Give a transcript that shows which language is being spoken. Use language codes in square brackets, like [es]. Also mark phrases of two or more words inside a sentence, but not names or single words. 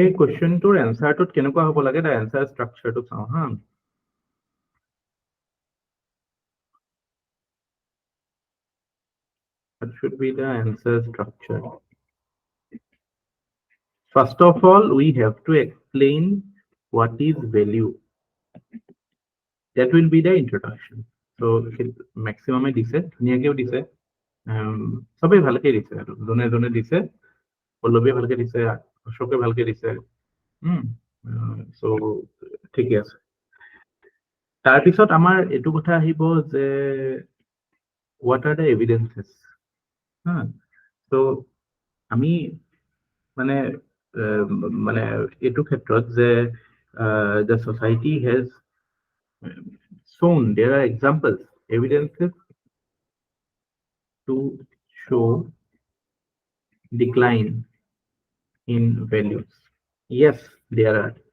[as] কোৱেশ্চনটোৰ এনসাৰটোত কেনেকুৱা হ'ব লাগে [en] the answer structure [as] চাওঁ হা [en] What should be the answer structure? First of all, we have to explain what is value. That will be the introduction. [as] So, maximum দিছে ধুনিয়াকেও দিছে সবেই ভালকে দিছে আৰু জনে দিছে পল্লৱী ভালকে দিছে অশোকে ভালকে দিছে সো ঠিকে আছে তাৰ পিছত আমাৰ এটো কথা আহিব যে [en] what are the evidences so [as] আমি মানে এটো ক্ষেত্ৰত যে [en] the society has shown there are examples evidences to show decline in values. Yes, there are.